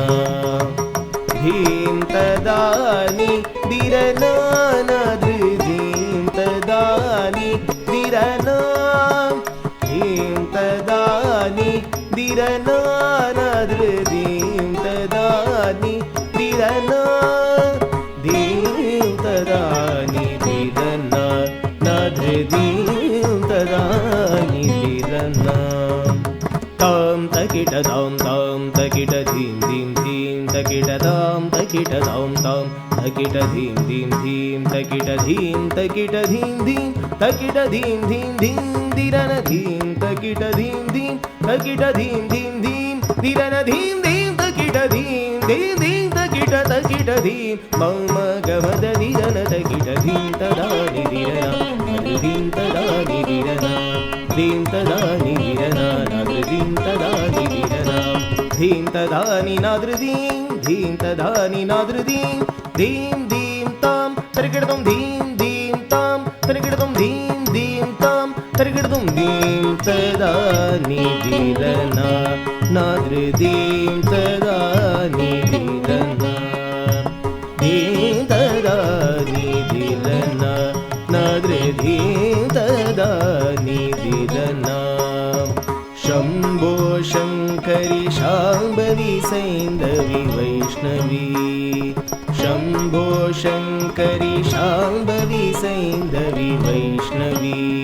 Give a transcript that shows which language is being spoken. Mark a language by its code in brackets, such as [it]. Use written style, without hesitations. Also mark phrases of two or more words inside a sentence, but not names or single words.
[sa] dim tada ni dirana, nadru dim tada ni dirana, dim tada ni dirana, nadru dim tada ni dirana, dim tada ni dirana, nadru dim tada ni dirana. Tam takita tam tam takita dim dim dim takita tam takita tam tam takita dim dim dim takita dim takita dim dim takita dim dim dim dirana dim takita dim dim takita dim dim dim dirana dim dim takita dim dim dim takita takita dim mama gamada dirana takita dim tada ni dirana dim tada ni dirana dim tada ni dirana nadru dim tada ni dirana dim tada ni nadru dim dim tada ni nadru dim dim dim tam tarikidum dim dim tam tarikidum dim dim tam tarikidum dim tada ni dirana nadru dim tada ni dirana dim tada ni dirana nadru dim tada ni dirana शम्भो शङ्करि शाम्भवी सैन्धवी वैष्णवी शम्भो शङ्करि शाम्भवी सैन्धवी वैष्णवी